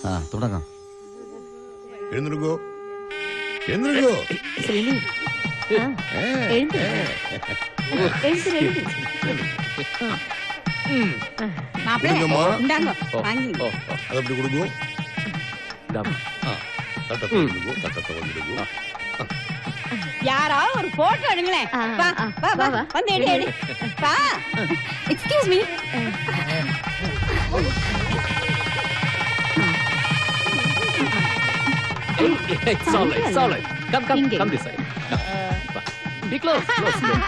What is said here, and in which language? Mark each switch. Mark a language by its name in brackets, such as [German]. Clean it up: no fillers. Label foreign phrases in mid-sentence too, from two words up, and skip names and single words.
[Malayalam] തുടങ്ങാം. എഴുന്നേൽക്കോ, എഴുന്നേൽക്കോ. മാപ്പിള ഉണ്ടാങ്ങോ വാങ്ങി അതപ്പടി കൊടുക്കോ. [Tamil] தட்டத்தை வந்துடுவோம், தட்டத்தை வந்துடுவோம். யாராவது ஒரு போட்டோ எடுங்களேன். வா வா வா வந்து எடு எடு. வா. [English] excuse me. It's all right, it's all right. Come this side. Be close, close.